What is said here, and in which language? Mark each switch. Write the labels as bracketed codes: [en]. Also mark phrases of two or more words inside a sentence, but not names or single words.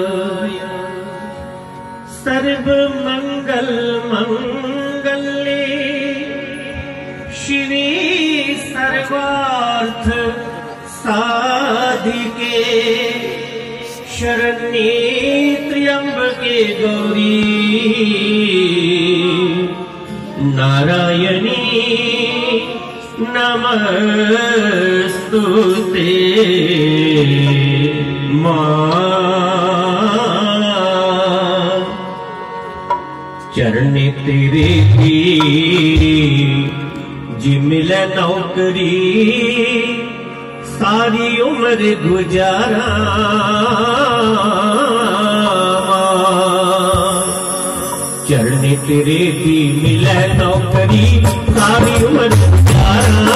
[sa] सर्वमंगल मंगले शिवे सर्वार्थ साधिके शरण्ये त्र्यंबके गौरी नारायणी नमस्तुते। [hi] चरणे तेरे की जी मिले नौकरी सारी उम्र गुजारा। चरणे तेरे की मिले नौकरी सारी उम्र गुजारा।